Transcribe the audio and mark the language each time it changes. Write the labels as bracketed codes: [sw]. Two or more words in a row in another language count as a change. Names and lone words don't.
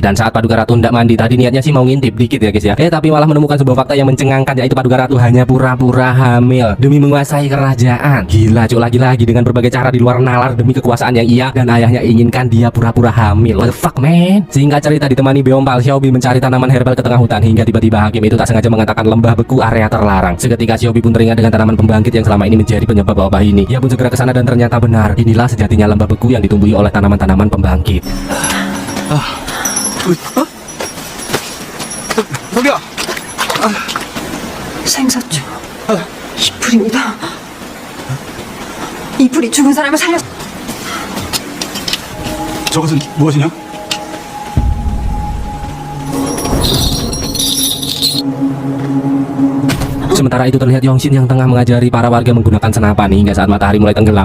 [id] Dan saat Paduka Ratu hendak mandi, tadi niatnya sih mau ngintip dikit ya guys ya, tapi malah menemukan sebuah fakta yang mencengangkan, yaitu Paduka Ratu hanya pura-pura hamil demi menguasai kerajaan. Gila cuk, lagi-lagi dengan berbagai cara di luar nalar demi kekuasaan yang ia dan ayahnya inginkan, dia pura-pura hamil. [en] What the fuck man? [id] Singkat cerita, ditemani Beompal, Xiaobi mencari tanaman herbal ke tengah hutan hingga tiba-tiba Hakim itu tak sengaja mengatakan lembah beku area terlarang. Seketika Xiaobi pun teringat dengan tanaman pembangkit yang selama ini menjadi penyebab wabah ini. Ia pun segera ke sana dan ternyata benar, inilah sejatinya lembah beku yang ditumbuhi oleh tanaman-tanaman pembangkit. [ko] 저기야. 생사주 이불입니다. 이불이 죽은 사람을 살렸. 저것은 무엇이냐? [id] Sementara itu terlihat Yongshin yang tengah mengajari para warga menggunakan senapan hingga saat matahari mulai tenggelam.